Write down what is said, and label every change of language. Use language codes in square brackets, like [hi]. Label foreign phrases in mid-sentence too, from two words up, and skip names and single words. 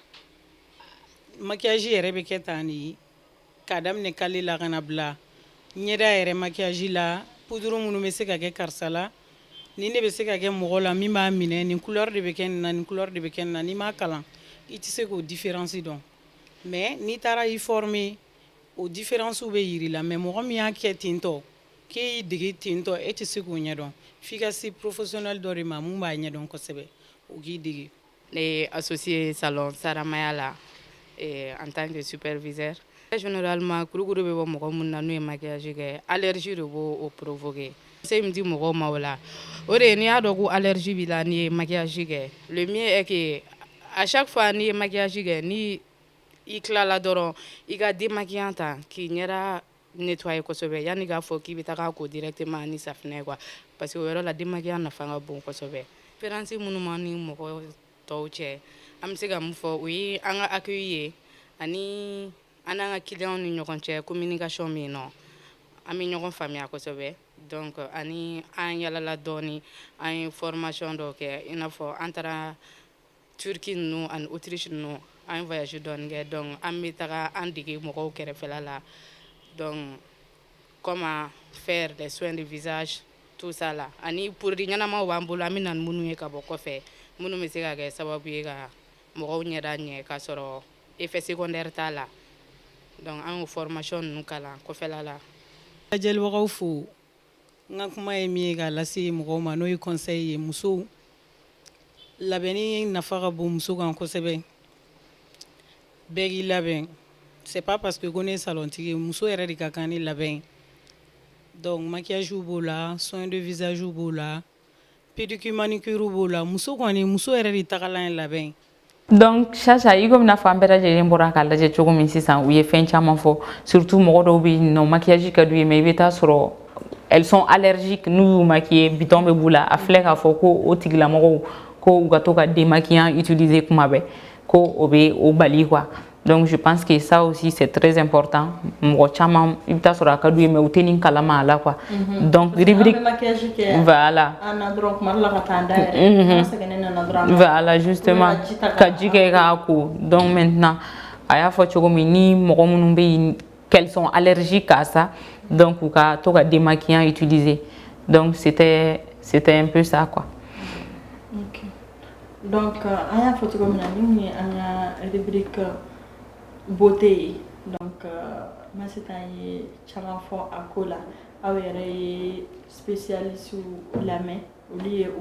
[bm] maquillage yɛrɛ bɛ kɛ tan de ye k'a daminɛ kale la ka na bila ɲɛda yɛrɛ maquillage la poudre minnu bɛ se ka kɛ karisa la nin de bɛ se ka kɛ mɔgɔ la min b'a minɛ nin couleur de bɛ kɛ nin na nin couleur de bɛ kɛ nin na n'i m'a kalan i tɛ se k'o différence dɔn mais n'i taara i former o différence bɛ yiri la mais mɔgɔ min y'a kɛ ten tɔ k'e y'i dege ten tɔ e tɛ se k'o ɲɛdɔn f'i ka se professionnel dɔ de ma mun b'a ɲɛdɔn kosɛbɛ o k'i dege. Ne ye associé salon Saramaya la [fr] en tant que superviseur. [bm] Généralement kurukuru bɛ bɔ mɔgɔ mun na n'u ye maquillage kɛ allergie de b'o provoquer. Se min di mɔgɔw ma o la o de ye n'i y'a dɔn ko allergie b'i la n'i ye maquillage kɛ [fr] le mieux est que à chaque fois [bm] n'i ye maquillage kɛ ni i tilala dɔrɔn i ka démaquillant ta k'i ɲɛda nettoyer kosɛbɛ yanni k'a fɔ k'i bɛ taga ko directement ni safinɛ [fr] quoi parce que [bm] o yɔrɔ la démaquillant nafa ka bon kosɛbɛ. Différence minnu ma ni mɔgɔ tɔw cɛ an bɛ se ka mun fɔ o ye an ka accueil ye ani an n'an ka clients ni ɲɔgɔn cɛ communication bɛ yen nɔ an bɛ ɲɔgɔn faamuya kosɛbɛ donc ani an yalala dɔɔni an ye formation dɔw kɛ i n'a fɔ an taara Turquie ninnu ani Autriche ninnu an ye voyage dɔɔni kɛ donc an bɛ taga an dege mɔgɔw kɛrɛfɛla la [fr] donc comment faire des soins de visage tout ça là [bm] ani produit ɲɛnamaw b'an bolo an bɛ na ni minnu ye ka bɔ kɔfɛ minnu bɛ se ka kɛ sababu ye ka mɔgɔw ɲɛda ɲɛ k'a sɔrɔ [fr] effet secondaire [bm] t'a la donc an y'o formation ninnu kalan kɔfɛla la. Lajɛlibagaw fo n ka kuma ye min ye k'a lase mɔgɔw ma n'o ye conseil ye musow labɛnni nafa ka bon muso kan kosɛbɛ bɛɛ k'i labɛn [fr] c'est pas parce que [bm] ko ne ye salontigi ye muso yɛrɛ de ka kan ni labɛn donc maquillage b'o la [fr] soin de visage [bm] b'o la [fr] pédicure manicure [bm] b'o la muso kɔni muso yɛrɛ de tagalan ye labɛn. Donc Chacha i komi n'a fɔ an bɛɛ lajɛlen bɔra k'a lajɛ cogo min sisan u ye fɛn caman fɔ surtout mɔgɔ dɔw bɛ yen nɔ maquillage ka d'u ye mais i bɛ taa sɔrɔ [fr] elles sont allergiques [bm] n'u y'u maquiller bitɔn bɛ b'u la a filɛ k'a fɔ ko o tigilamɔgɔw ko u ka to ka démaquillant utiliser kuma bɛɛ ko o bɛ o bali quoi [fr] donc je pense que ça aussi c'est très important [bm] mɔgɔ caman i bɛ taa sɔrɔ a ka d'u ye mais u tɛ nin kalama a la [fr] quoi donc rubrique voilà voilà justement [bm] ka ji kɛ k'a ko donc maintenant a y'a fɔ cogo min ni mɔgɔ minnu bɛ yen [fr] qu'elles sont allergiques à ça donc [bm] u ka to ka démaquillant utiliser [fr] donc c'était un peu ça quoi. [bm] Ok. Donc an y'a fɔ cogo min na ni mun ye an ka [fr] rubrique beauté donc [bm] ma se t'an ye caman fɔ a ko la aw yɛrɛ ye spécialiste lamɛn olu ye o